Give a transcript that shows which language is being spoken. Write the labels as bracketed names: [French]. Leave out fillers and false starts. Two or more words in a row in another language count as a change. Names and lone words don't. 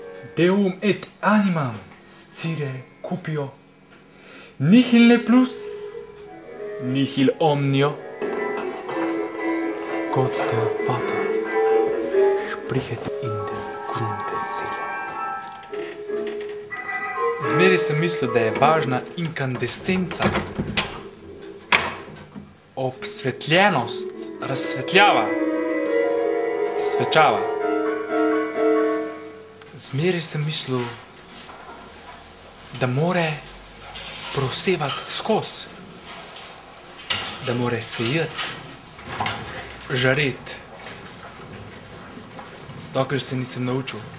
[Latin] Deum et animam scire cupio, nihil ne plus, nihil omnio. [German] Gott der Vater spricht in der Grund der Seele. [Slovenian] Zmeri sem mislil, da je važna inkandescenca, obsvetljenost, razsvetljava, svečava. Zmeri sem mislil, da more prosevati skozi, da more sejati, žareti, dokler se nisem naučil.